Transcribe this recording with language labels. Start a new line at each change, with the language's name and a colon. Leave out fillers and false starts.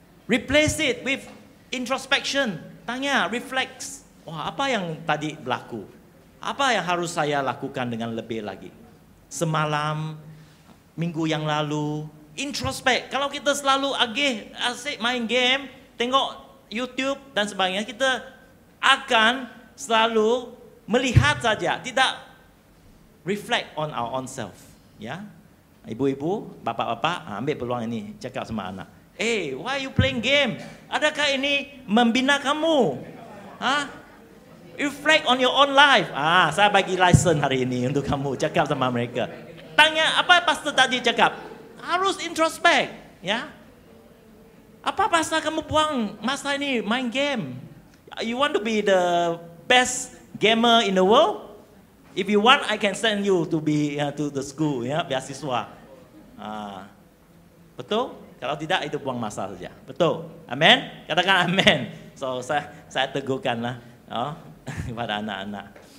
English: Replace it with introspection.
Malay: Tanya, reflect. Wah, apa yang tadi berlaku? Apa yang harus saya lakukan dengan lebih lagi? Semalam, minggu yang lalu, introspek. Kalau kita selalu asik main game, tengok YouTube dan sebagainya, kita akan selalu melihat saja, tidak
English: reflect on our own self.
Malay: Ya, ibu-ibu, bapak-bapak, ambil peluang ini, cakap sama anak.
English: Why you playing game?
Malay: Adakah ini membina kamu?
English: Reflect on your own life.
Malay: Saya bagi license hari ini untuk kamu cakap sama mereka. Tanya, apa pastor tadi cakap? Harus introspek, ya. Apa pastor kamu buang masa ini main game?
English: You want to be the best gamer in the world? If you want, I can send you to be to the school, ya, beasiswa.
Malay: Betul? Kalau tidak, itu buang masa saja. Betul? Amin? Katakan amin. So saya tegurkanlah kepada anak-anak.